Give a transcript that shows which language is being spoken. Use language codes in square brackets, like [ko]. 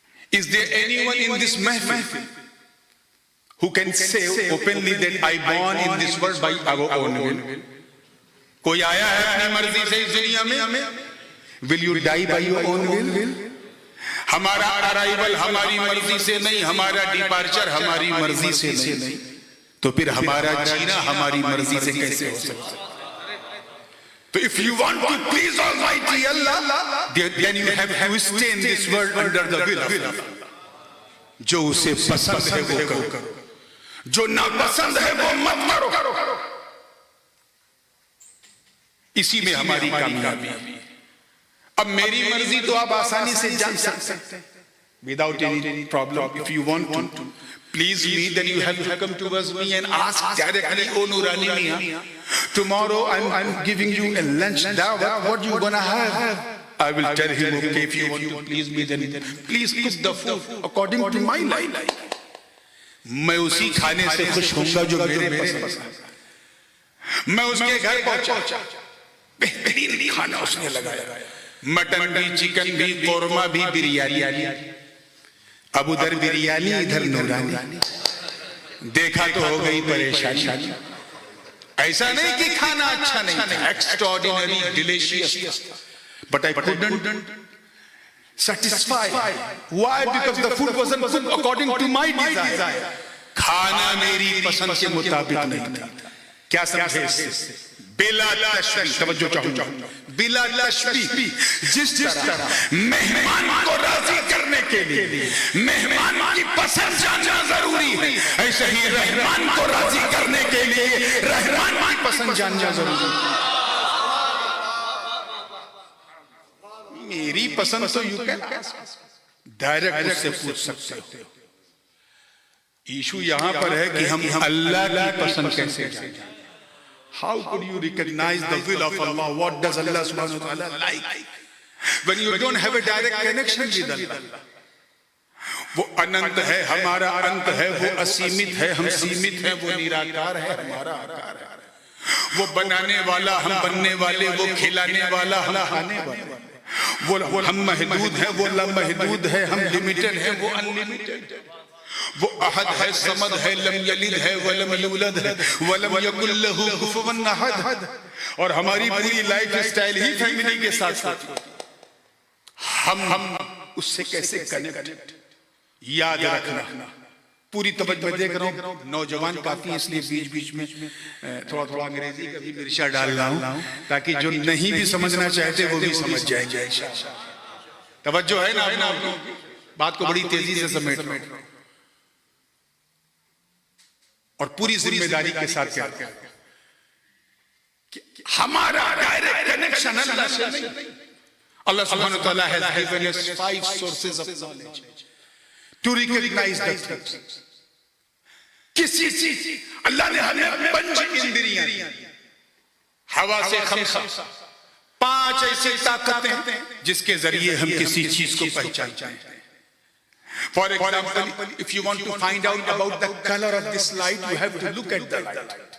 [en] Is there anyone in this mahfil who can say openly that I born in this world by our own will? [hi] कोई आया है अपनी मर्जी से इस दुनिया में? [en] Will you die by your own will? [hi] हमारा अराइवल हमारी मर्जी से नहीं, हमारा डिपार्चर हमारी मर्जी से नहीं, तो फिर हमारा जीना हमारी मर्जी से कैसे हो सकता है? [en] तो if you want to please Almighty Allah, then you have to stay in this world under the will of Allah. [hi] जो उसे पसंद है वो करो, जो नापसंद है वो मत करो। इसी में हमारी कामयाबी है। अब मेरी मर्जी तो आप आसानी से जान सकते हैं [en] without any problem. If you want to please me, then you have to come towards me and ask directly, oh Nurani Mian, tomorrow I'm giving you a lunch dawah, what you gonna have? I will tell him, okay, if you want to please me, then please cook the food according to my life. [hi] मैं उसी खाने से खुश होऊंगा जो मेरे पसंद है। मैं उसके घर पहुंचा, बेहतरीन खाना उसने लगाया, मटन भी, चिकन भी, कोरमा भी, बिरयानी। अब उधर बिरयानी इधर नूरानी, देखा तो हो गई परेशानी। ऐसा नहीं कि खाना अच्छा नहीं था, [en] Extraordinary delicious, but I couldn't satisfy. Why? Because the food wasn't cooked according to my desire. [hi] खाना मेरी पसंद के मुताबिक नहीं था। क्या समझे इससे? बिला तशबीह, तवज्जो चाहूंगा, बिला तशबीह। जिस तरह मेहमान को राजी करने के लिए मेहमान की पसंद जानना जरूरी है, ऐसे ही रहमान को राजी करने के लिए रहमान की पसंद जानना जरूरी है। मेरी पसंद तो [en] you can direct [hi] उससे पूछ सकते हो। इशू यहां पर है कि हम अल्लाह की पसंद कैसे जानें? [en] How could you recognize the will of Allah? What does Allah subhanahu wa ta'ala like? When you don't have a direct connection with Allah. [hi] वो अनंत है, हमारा अंत है, वो असीमित है, हम सीमित हैं, वो निराकार है, हमारा आकार है। वो बनाने वाला, हम बनने वाले, वो खिलाने वाला, हम खाने वाले। वो हम महदूद हैं, वो लामहदूद है, हम लिमिटेड हैं, वो अनलिमिटेड है। [ar] वो अहद है, समद है, लम यलिद है, वलम यूलद है, वलम यकुल लहू कुफुवन अहद। [hi] और हमारी पूरी लाइफ स्टाइल ही फैमिली के साथ साथ हम उससे कैसे कनेक्ट, याद रखना। पूरी तवज्जो देख रहा हूँ, नौजवान काफी, इसलिए बीच बीच में थोड़ा थोड़ा अंग्रेजी का भी मिर्चा डाल रहा हूँ ताकि जो नहीं भी समझना चाहते वो भी समझ जाएंगे। तवज्जो है ना? बात को बड़ी तेजी से समेट रहा हूं और पूरी जिम्मेदारी के साथ कहते हैं कि हमारा डायरेक्ट कनेक्शन अल्लाह से नहीं। [en] Allah सुब्हानहू व तआला has given us 5 sources of knowledge to recognize the things. [hi] किसी चीज अल्लाह ने हमें 5 इंद्रियां, हवा से 5 ऐसी ताकतें जिसके जरिए हम किसी चीज को पहचानते हैं। [en] For example, if you want to find out about the colour of this light, you have to look at the light.